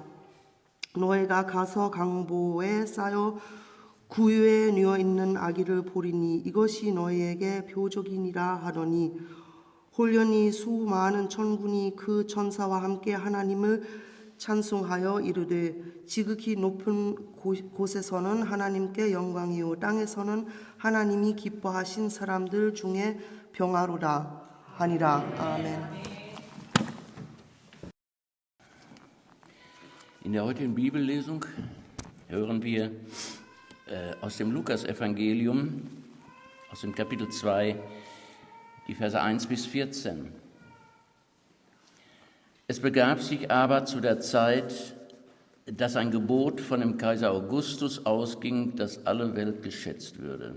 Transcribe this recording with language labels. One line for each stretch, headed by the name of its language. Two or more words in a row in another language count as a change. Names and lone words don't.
Korean: 너희가 가서 강보에 쌓여 구유에 뉘어 있는 아기를 보리니 이것이 너희에게 표적이니라 하더니 홀련히 수많은 천군이 그 천사와 함께 하나님을 찬송하여 이르되 지극히 높은 곳에서는 하나님께 영광이요 땅에서는 하나님이 기뻐하신 사람들 중에 평화로다 하니라. 아멘.
German: In der heutigen Bibellesung hören wir aus dem Lukasevangelium, aus dem Kapitel 2, die Verse 1 bis 14. Es begab sich aber zu der Zeit, dass ein Gebot von dem Kaiser Augustus ausging, dass alle Welt geschätzt würde.